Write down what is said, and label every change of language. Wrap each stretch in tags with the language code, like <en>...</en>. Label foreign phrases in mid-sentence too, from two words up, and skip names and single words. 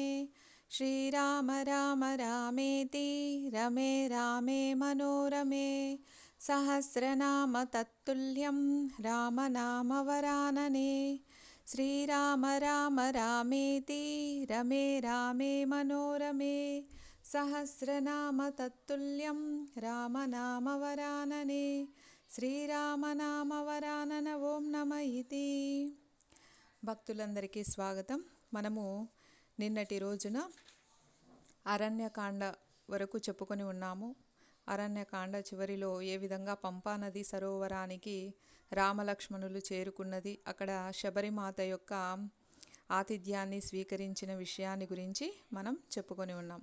<sa>श्रीराम राम रामेति रमे रामे मनोरमे सहस्रनाम तत्तुल्यं रामनामवरानने। श्रीराम राम रामेति रमे रामे मनोरमे सहस्रनाम तत्तुल्यं रामनामवरानने। శ్రీరామనామవరానన ఓం నమ ఇతి.</sa> <te>భక్తులందరికీ స్వాగతం. మనము నిన్నటి రోజున అరణ్యకాండ వరకు చెప్పుకొని ఉన్నాము. అరణ్యకాండ చివరిలో ఏ విధంగా పంపానది సరోవరానికి రామలక్ష్మణులు చేరుకున్నది, అక్కడ శబరిమాత యొక్క ఆతిథ్యాన్ని స్వీకరించిన విషయాన్ని గురించి మనం చెప్పుకొని ఉన్నాం.</te>